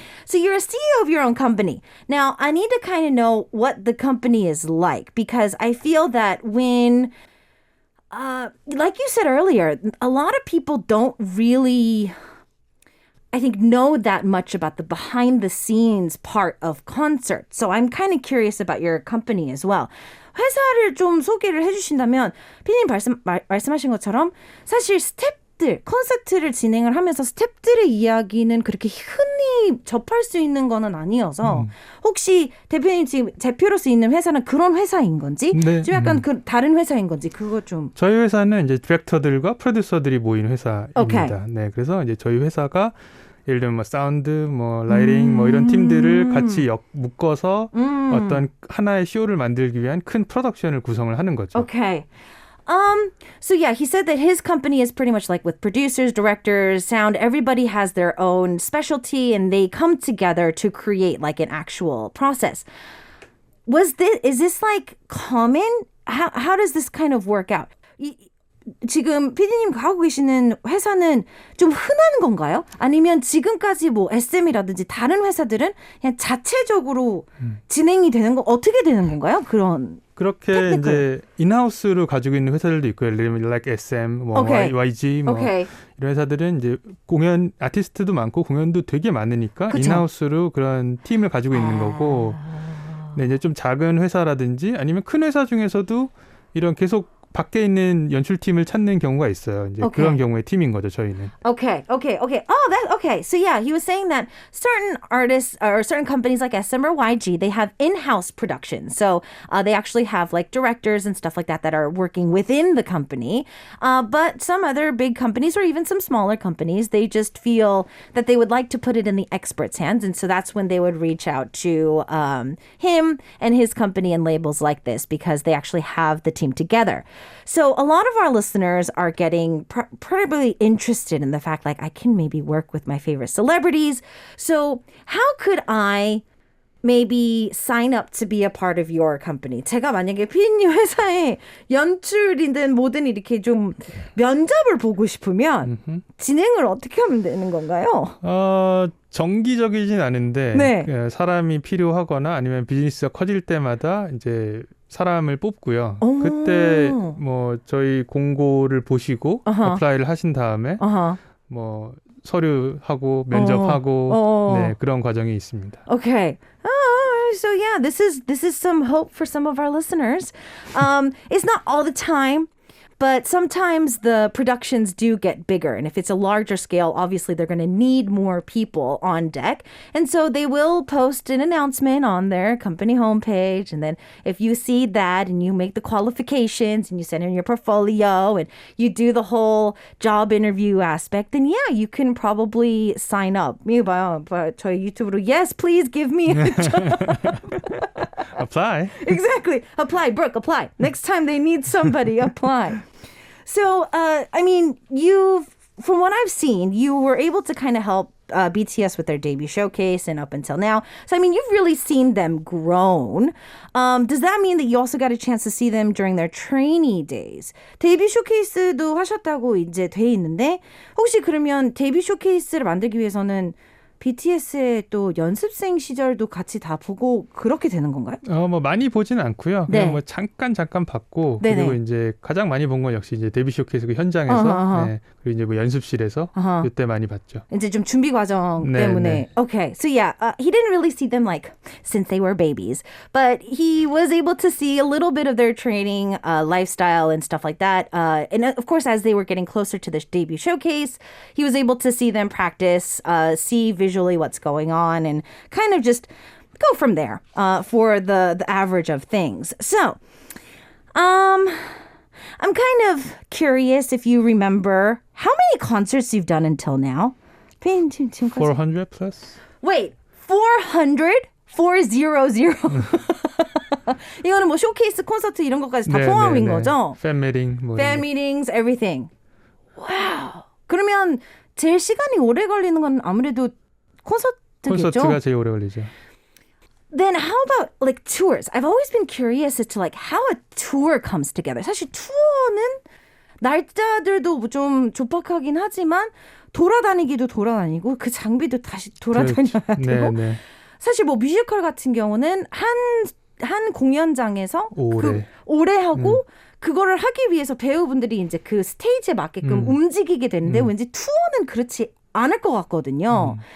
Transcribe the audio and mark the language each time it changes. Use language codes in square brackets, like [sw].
[en] So you're a CEO of your own company. Now, I need to kind of know what the company is like because I feel that when, like you said earlier, a lot of people don't really, I think, know that much about the behind the scenes part of concerts. So I'm kind of curious about your company as well. [ko] 회사를 좀 소개를 해주신다면 피디님 말씀하신 것처럼 사실 콘서트를 진행을 하면서 스태프들의 이야기는 그렇게 흔히 접할 수 있는 거는 아니어서 혹시 대표님 지금 대표로서 있는 회사는 그런 회사인 건지 네. 좀 약간 그 다른 회사인 건지 그거 좀 저희 회사는 이제 디렉터들과 프로듀서들이 모인 회사입니다. [en] Okay. [ko] 네, 그래서 이제 저희 회사가 예를 들면 뭐 사운드, 뭐 라이팅, 뭐 이런 팀들을 같이 묶어서 어떤 하나의 쇼를 만들기 위한 큰 프로덕션을 구성을 하는 거죠. [en] Okay. So yeah, he said that his company is pretty much like with producers, directors, sound, everybody has their own specialty and they come together to create like an actual process. Is this like common? How does this kind of work out? [ko] 지금 피디님 하고 계시는 회사는 좀 흔한 건가요? 아니면 지금까지 뭐 SM이라든지 다른 회사들은 그냥 자체적으로 진행이 되는 거 어떻게 되는 건가요? 그렇게 테크니컬. 이제 인하우스로 가지고 있는 회사들도 있고요. 예를 들면 like SM, 뭐 [en] Okay. [ko] YG, 뭐 [en] Okay. [ko] 이런 회사들은 이제 공연 아티스트도 많고 공연도 되게 많으니까 그쵸. 인하우스로 그런 팀을 가지고 있는 거고. 네, 이제 좀 작은 회사라든지 아니면 큰 회사 중에서도 이런 계속 밖에 있는 연출팀을 찾는 경우가 있어요. 이제 [en] Okay. [ko] 그런 경우의 팀인 거죠, 저희는. [en] Okay. Okay. So yeah, he was saying that certain artists or certain companies like SM or YG, they have in-house production. So they actually have like directors and stuff like that are working within the company. But some other big companies or even some smaller companies, they just feel that they would like to put it in the experts' hands. And so that's when they would reach out to him and his company and labels like this because they actually have the team together. So a lot of our listeners are getting probably interested in the fact like I can maybe work with my favorite celebrities. So how could I maybe sign up to be a part of your company? [ko] 제가 만약에 피디님 회사에 연출이든 뭐든 이렇게 좀 면접을 보고 싶으면 진행을 어떻게 하면 되는 건가요? 정기적이진 않은데 네. 사람이 필요하거나 아니면 비즈니스가 커질 때마다 이제 사람을 뽑고요. 오. 그때 뭐 저희 공고를 보시고 어플라이를 하신 다음에 뭐 서류하고 면접하고 네, 그런 과정이 있습니다. [en] Okay. So yeah, this is some hope for some of our listeners. It's not all the time. But sometimes the productions do get bigger. And if it's a larger scale, obviously they're going to need more people on deck. And so they will post an announcement on their company homepage. And then if you see that and you make the qualifications and you send in your portfolio and you do the whole job interview aspect, then yeah, you can probably sign up. [ko] 이거 봐요. 저희 유튜브로 [en] yes, please give me a job. Apply. Exactly. Apply, Brooke, apply. Next time they need somebody, apply. So, I mean, from what I've seen, you were able to kind of help BTS with their debut showcase and up until now. So, I mean, you've really seen them grown. Does that mean that you also got a chance to see them during their trainee days? [ko] 데뷔 쇼케이스도 하셨다고 이제 돼 있는데 혹시 그러면 데뷔 쇼케이스를 만들기 위해서는 BTS의 또 연습생 시절도 같이 다 보고 그렇게 되는 건가요? 뭐 많이 보지는 않고요. 네. 그냥 뭐 잠깐 봤고 네네. 그리고 이제 가장 많이 본 건 역시 이제 데뷔 쇼케이스 그 현장에서 네, 그리고 이제 뭐 연습실에서 이때 많이 봤죠. 이제 좀 준비 과정 네, 때문에. 네. [en] Okay, so yeah, he didn't really see them like since they were babies, but he was able to see a little bit of their training, lifestyle and stuff like that. And of course, as they were getting closer to the debut showcase, he was able to see them practice, see visually what's going on, and kind of just go from there for the average of things. So, I'm kind of curious if you remember how many concerts you've done until now. 400 plus? Wait, 400? 400. [ko] 이거는 뭐 쇼케이스 콘서트 이런 것까지 다 포함인 거죠? 팬 미팅, 뭐 [en] Fan meetings, everything. Wow. [ko] 그러면 제일 시간이 오래 걸리는 건 아무래도 콘서트겠죠? 콘서트가 제일 오래 걸리죠. [en] Then how about like tours? I've always been curious as to like how a tour comes together. [ko] 사실 투어는 날짜들도 좀 좁박하긴 하지만 돌아다니기도 돌아다니고 그 장비도 다시 돌아다녀야 되고. 네. 사실 뭐 뮤지컬 같은 경우는 한 공연장에서 오래 하고 그거를 하기 위해서 배우분들이 이제 그 스테이지에 맞게끔 움직이게 되는데 왠지 투어는 그렇지 않을 것 같거든요.